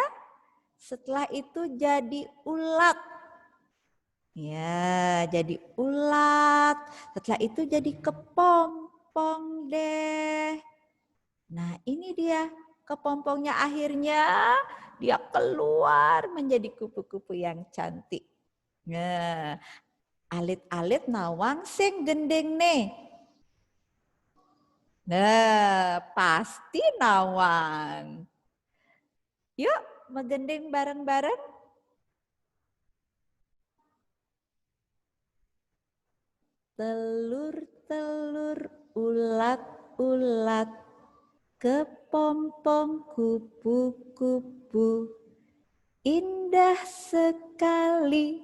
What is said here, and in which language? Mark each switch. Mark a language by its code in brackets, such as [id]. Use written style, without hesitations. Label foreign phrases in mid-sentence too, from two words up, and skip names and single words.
[id] Setelah itu jadi ulat. Ya jadi ulat. Setelah itu jadi kepompong deh. Nah ini dia kepompongnya akhirnya. Dia keluar menjadi kupu-kupu yang cantik. Nah, [ban] alit-alit nawang sing gendeng nih. Nah, pasti nawang. Yuk, megendeng bareng-bareng. [id] Telur-telur, ulat-ulat, kepompong kupu-kupu, indah sekali.